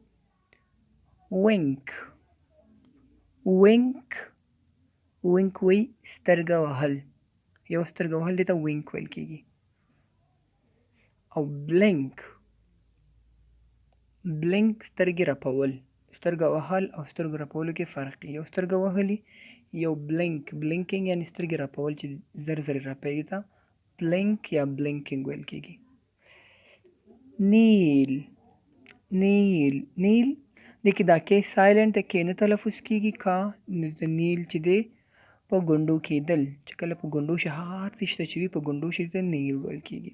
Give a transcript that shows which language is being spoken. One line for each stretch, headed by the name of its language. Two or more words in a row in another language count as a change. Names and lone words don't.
English: wink wink wink
Pashto: وایي سترګه وهل، یو سترګه وهل دې ته wink ویل کېږي. او
English: blink blink
Pashto: سترګې رپول. سترګه وهل او سترګو رپولو کې فرق دی. یو سترګه وهلي، یو
English: blink blinking
Pashto: یعنې سترګې رپول چې زر زر رپېږي ته blink یا blinking ویل کېږي.
English: kneel kneel kneel
Pashto: دې کې دا کې سایلنټ د کې نه تلفظ کېږي، کا د نیل چې دی په ګونډو کېدل، چې کله په ګونډو شي، هغه هر څه شته چې وي په ګونډو شي ته نیل ویل کېږي.